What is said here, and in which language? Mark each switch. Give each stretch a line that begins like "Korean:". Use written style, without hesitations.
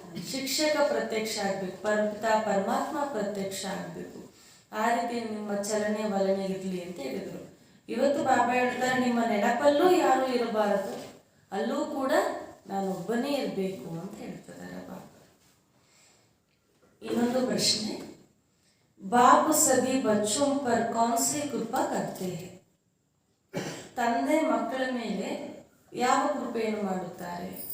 Kannada: ಶಿಕ್ಷಕ ಪ್ರತ್ಯಕ್ಷ ಆಗಬೇಕು, ಪರಮಾತ್ಮ ಪ್ರತ್ಯಕ್ಷ ಆಗಬೇಕು. ಆ ರೀತಿ ನಿಮ್ಮ ಚಲನೆ ವಲನೆ ಇರಲಿ ಅಂತ ಹೇಳಿದರು. ಇವತ್ತು ಬಾಬಾ ಹೇಳ್ತಾರೆ, ನಿಮ್ಮ ನೆನಪಲ್ಲೂ ಯಾರೂ ಇರಬಾರದು, ಅಲ್ಲೂ ಕೂಡ ನಾನೊಬ್ಬನೇ ಇರಬೇಕು ಅಂತ ಹೇಳ್ತಿದ್ದಾರೆ ಬಾಬಾ. ಇನ್ನೊಂದು ಪ್ರಶ್ನೆ,
Hindi: बाप सभी बच्चों पर कौन सी कृपा करते हैं?
Kannada: ತಂದೆ ಮಕ್ಕಳ ಮೇಲೆ ಯಾವ ಕೃಪೆಯನ್ನು ಮಾಡುತ್ತಾರೆ?